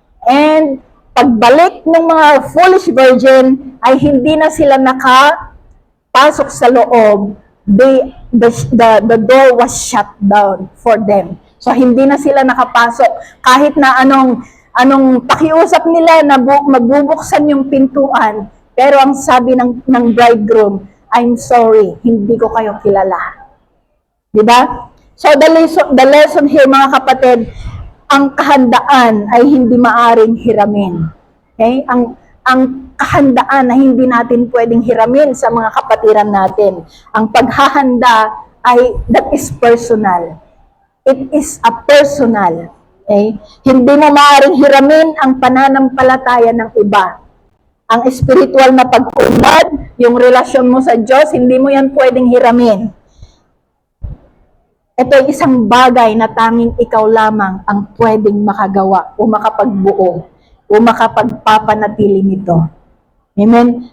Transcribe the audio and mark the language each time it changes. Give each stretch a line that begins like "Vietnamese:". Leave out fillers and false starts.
Filipino: And pagbalik ng mga foolish virgin ay hindi na sila nakapasok sa loob.
English: The door was shut down for them.
Filipino: So hindi na sila nakapasok kahit na anong pakiusap nila na magbubuksan yung pintuan. Pero ang sabi ng bridegroom,
English: I'm sorry,
Filipino: hindi ko kayo kilala. Diba?
English: So the lesson here,
Filipino: mga kapatid, ang kahandaan ay hindi maaring hiramin. Okay? Ang kahandaan na hindi natin pwedeng hiramin sa mga kapatiran natin. Ang paghahanda ay,
English: that is personal. It is a personal. Okay?
Filipino: Hindi mo maaaring hiramin ang pananampalataya ng iba. Ang spiritual na pag-unlad, yung relasyon mo sa Diyos, hindi mo yan pwedeng hiramin. Ito ay isang bagay na tanging ikaw lamang ang pwedeng makagawa o makapagbuo o makapagpapanatili nito. Amen?